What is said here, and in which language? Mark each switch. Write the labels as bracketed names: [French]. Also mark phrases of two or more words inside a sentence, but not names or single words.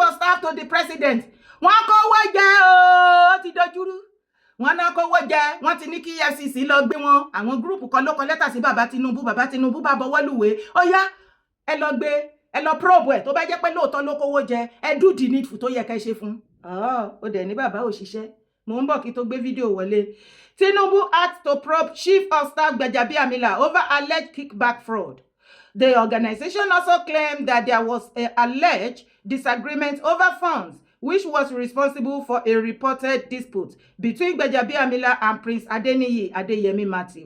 [English] of Staff to the President [Yoruba] wọ́n kówó jẹ ó ti dojúrú wọ́n náà kówó jẹ wọ́n ti ní kí EFCC lọ gbé wọn àwọn gúrùpù kan ló kọ lẹ́tà sí bàbá Tinubu bá bọwọ́ lùwé ó yá ẹ lọ gbé ẹ lọ probe ẹ tó bá jẹ́ pé lóòótọ́ ló kówó jẹ ẹ [English] do the needful [Yoruba] tó yẹ ká ṣe fún ó dẹ̀ ní bàbá òṣìṣẹ́ mò ń bọ̀ kí tó gbé fídíò wọlé. [English] Tinubu asked to probe Chief of Staff Gbajabiamila over alleged kickback fraud. The organization also claimed that there was an alleged disagreement over funds, which was responsible for a reported dispute between Gbajabiamila and Prince Adeniyi Adeyemi Matthew.